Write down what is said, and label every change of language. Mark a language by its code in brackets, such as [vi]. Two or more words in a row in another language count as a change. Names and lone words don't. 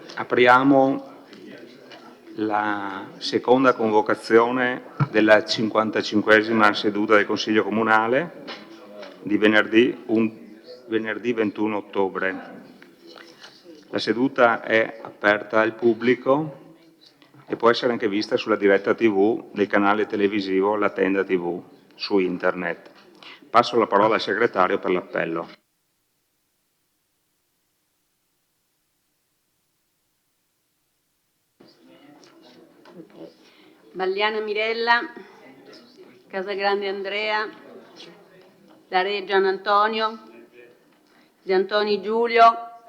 [it] Apriamo la seconda convocazione della 55esima seduta del Consiglio Comunale di venerdì 21 ottobre. La seduta è aperta al pubblico e può essere anche vista sulla diretta TV del canale televisivo La Tenda TV su internet. Passo la parola al segretario per l'appello. Balliana Mirella, Casagrande Andrea, D'Area Gian Antonio, De Antoni Giulio,